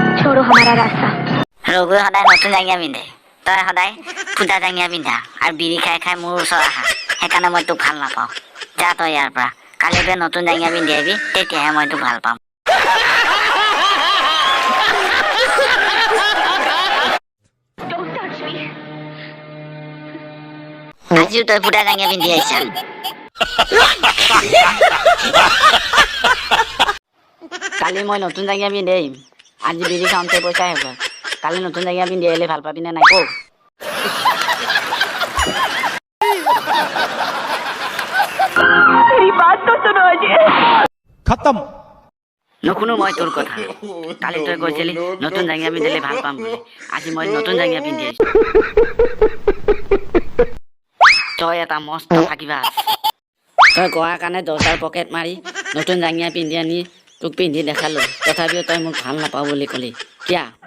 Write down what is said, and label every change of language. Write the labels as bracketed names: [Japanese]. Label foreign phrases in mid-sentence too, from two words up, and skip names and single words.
[Hindi] छोड़ो हमारा रास्ता। [Assamese] ৰঘুৱে সদায় নতুন জাঙিয়া পিন্ধে, তই সদায় ফুটা জাঙিয়া পিন্ধা আৰু বিড়ি খাই খাই মোৰ ওচৰত আহা, সেইকাৰণে মই তোক ভাল নাপাওঁ। যা তই ইয়াৰ পৰা, কালিৰ পৰা নতুন জাঙিয়া পিন্ধি আহিবি, তেতিয়াহে মই তোক ভাল পাম। আজিও তই ফুটা জাঙিয়া পিন্ধি আহিছা। কালি মই নতুন জাঙিয়া পিন্ধি আহিম, আজি বিড়ি খাওঁতে পইচা শেষ হ'ল। কালি নতুন জাঙিয়া পিন্ধি আহিলে ভাল পাবি নে নাই কওঁ? [Hindi] मेरी बात तो सुनो अजय। खत्म। [Assamese] নুশুনো মই তোৰ কথা। কালি তই কৈছিলি নতুন জাঙিয়া পিন্ধিলে ভাল পাম বুলি, আজি মই নতুন জাঙিয়া পিন্ধি আহিছো। তই এটা মস্ত ফাঁকিবাজ। তই কোৱাৰ কাৰণে দৰ্জাৰ পকেট মাৰি নতুন জাঙিয়া পিন্ধি আনি তোক পিন্ধি দেখালো, তথাপিও তই মোক ভাল নাপাওঁ বুলি ক'লি কিয়া?